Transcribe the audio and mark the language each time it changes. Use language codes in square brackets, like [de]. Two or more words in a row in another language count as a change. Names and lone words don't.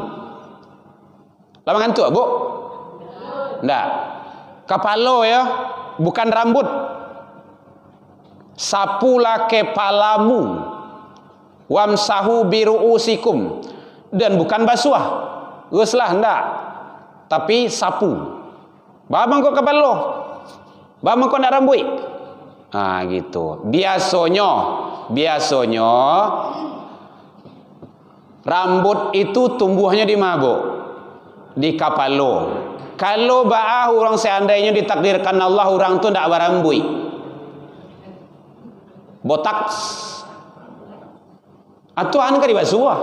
[id] Lama ngantuk Bu? Enggak. Kepala ya, bukan rambut. Sapulah kepalamu. [ar] وامسحوا برءوسكم, [id] dan bukan basuh. Guslah enggak. Tapi sapu. [min] Bamang kok kepala. Bamang kok nak rambut. [id] Gitu. Biasanya rambut itu tumbuhnya di mabuk, [min] di kapalo. [id] Kalau orang seandainya ditakdirkan Allah orang tu tidak berambut, botak, atau anu kan dibasuh.